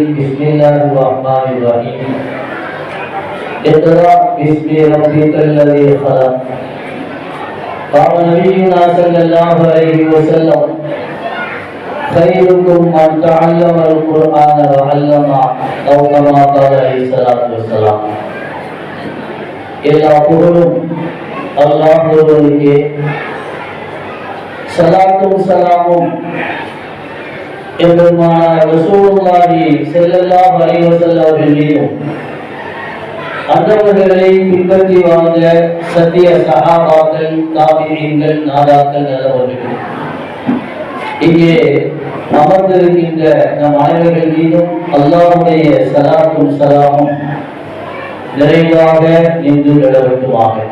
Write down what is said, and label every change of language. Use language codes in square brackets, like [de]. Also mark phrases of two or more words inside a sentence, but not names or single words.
[ar] بسم الله الرحمن الرحيم. اقرأ باسم ربك الذي خلق. قال نبينا صلى الله عليه وسلم: خيركم من تعلم القرآن وعلمه، أو كما قال عليه الصلاة والسلام. [ta] எல்லா புகழும் அல்லாஹ் ஒருவருக்கே, ஸலாத்தும் ஸலாமும் எம்பெருமானார் ரசூலுல்லாஹி [ar] صلى الله عليه وسلم [ta] அவர்கள் மீதும், அன்னவர்களை பின்பற்றி வாழ்ந்த சத்திய சஹாபாக்கள், தாபிஈன்கள், நாதாக்கள், நல்லவர்கள், இங்கே அமர்ந்திருக்கின்ற நம் அனைவர்கள் மீதும் அல்லாஹ்வுடைய ஸலாத்தும் ஸலாமும் நிறைவாக நின்று நிலவட்டுமாக.